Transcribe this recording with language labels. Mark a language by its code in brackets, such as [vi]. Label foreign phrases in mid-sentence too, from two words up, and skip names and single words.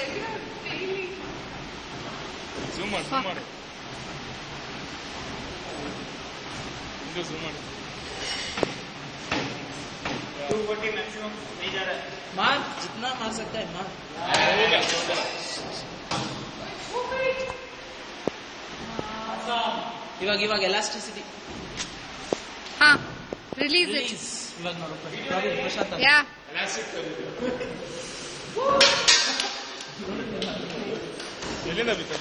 [en] Zoom on. Zoom on. [hi] 240 मैक्सिमम नहीं जा रहा है। मार, जितना मार सकता है मार। [kn] ಇವಾಗ ಎಲಾಸ್ಟಿಸಿಟಿ. ಹಾ, [en] release it. [kn] ಇವಾಗ ನೋಡು ಪ್ರಶಾಂತ್. ಯಾ. ಎಲ್ಲಿಂದ ಬಿತ್ತು?